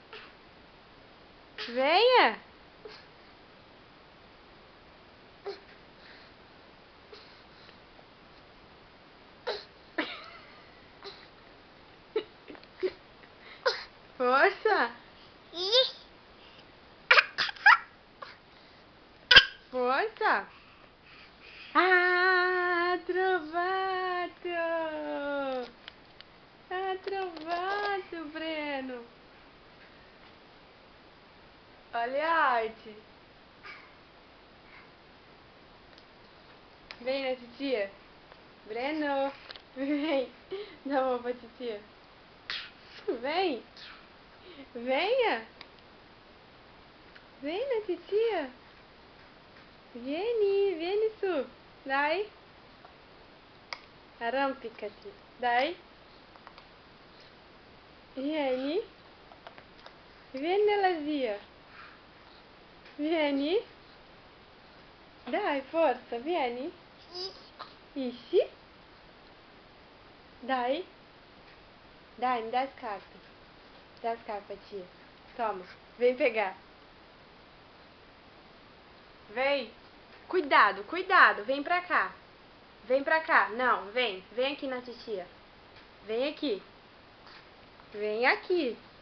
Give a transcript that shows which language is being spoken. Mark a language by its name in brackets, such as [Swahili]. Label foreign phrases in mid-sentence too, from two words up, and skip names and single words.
[Portuguese] Venha. Força. Força. [Italian] Ah, trovato. Ah, trovato, [Portuguese] Breno. Olha a arte. Vem na titia. Breno. Vem. Dá a mão pra titia. Vem. Venha. Vem na titia. [Italian] Vieni su. Dai. Arrampicati. Dai. Vieni. Vieni nella zia. Vieni. Dai, forza, vieni. Ixi. Dai. Dai, [Portuguese] me dá as cartas. Dá as cartas, tia. Toma. Vem pegar. Vem. Cuidado, cuidado. Vem pra cá. Vem pra cá. Não, vem. Vem aqui na titia. Vem aqui. Vem aqui.